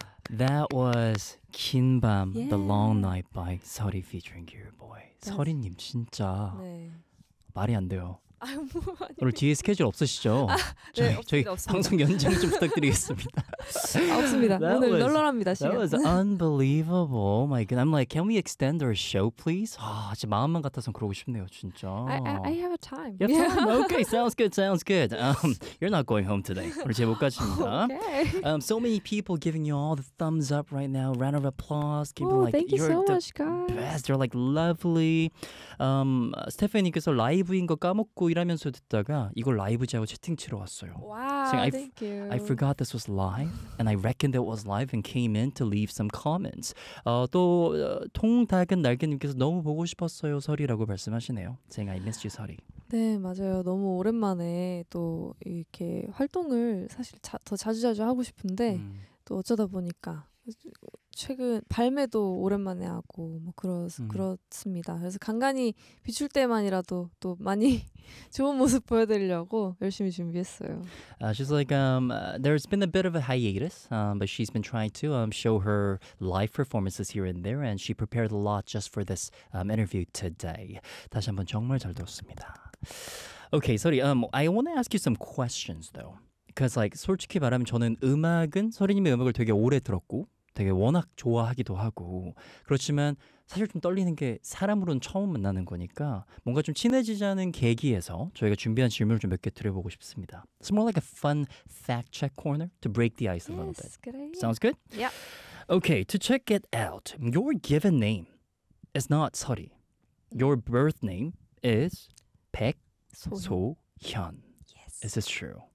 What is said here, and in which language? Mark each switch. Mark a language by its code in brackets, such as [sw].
[en] That was [ko] 긴 밤, [en] yeah. The Long Night by 서리 featuring Gear Boy. [ko] 서리님 진짜 네. 말이 안 돼요. 오늘 뒤에 스케줄 없으시죠? 아, 저희, 네, 저희 방송 연장 좀 부탁드리겠습니다. 없습니다. 오늘 널널합니다. [en] That was unbelievable. Oh my God. I'm like, can we extend our show, please? [ko] 아, 제 마음만 같아서는 그러고 싶네요, 진짜. [en] I have a time. You have time? Okay, sounds good, sounds good. You're not going home today. [ko] 오늘 제 못 가십니다. [en] Okay. So many people giving you all the thumbs up right now. Round of applause. Keep oh, like, thank you so much, guys. Best. They're like lovely. [ko] Stephanie님께서 라이브인 거 까먹고 일하면서 듣다가 이걸 라이브 자고 채팅치러 왔어요. [en] Wow, thank you. I forgot this was live, and I reckoned it was live, and came in to leave some comments. [ko] 또 통닭은 날개님께서 너무 보고 싶었어요, 서리라고 말씀하시네요. [en] Saying I missed you, 서리. [ko] 네, 맞아요. 너무 오랜만에 또 이렇게 활동을 사실 더 자주 하고 싶은데 또 어쩌다 보니까 최근 발매도 오랜만에 하고 뭐 그렇습니다. 그래서 간간이 비출 때만이라도 또 많이 좋은 모습 보여드리려고 열심히 준비했어요. [en] She's like, there's been a bit of a hiatus, but she's been trying to show her live performances here and there, and she prepared a lot just for this interview today. [ko] 다시 한번 정말 잘 들었습니다. [en] Okay, sorry. I want to ask you some questions though. Because like [ko] 솔직히 말하면 저는 음악은 서리님의 음악을 되게 오래 들었고 되게 워낙 좋아하기도 하고 그렇지만 사실 좀 떨리는 게 사람으로는 처음 만나는 거니까 뭔가 좀 친해지자는 계기에서 저희가 준비한 질문을 좀 몇 개 드려보고 싶습니다. [en] It's more like a fun fact check corner to break the ice a little bit. Yes, great. Sounds good? Yeah. Okay, to check it out, your given name is not 서리. Your birth name is 백소현. Yes. Is this true?